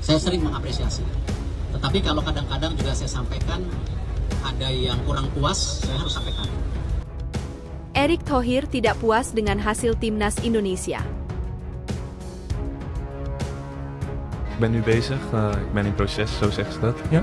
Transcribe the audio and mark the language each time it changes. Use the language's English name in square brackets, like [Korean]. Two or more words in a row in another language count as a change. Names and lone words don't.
[Indonesian] Saya sering mengapresiasi. Tetapi kalau kadang-kadang juga saya sampaikan ada yang kurang puas, saya harus sampaikan. Erick Thohir tidak puas dengan hasil timnas Indonesia. [Dutch] Ik ben nu bezig, ik ben in proces, zo zeggen ze dat. Ja.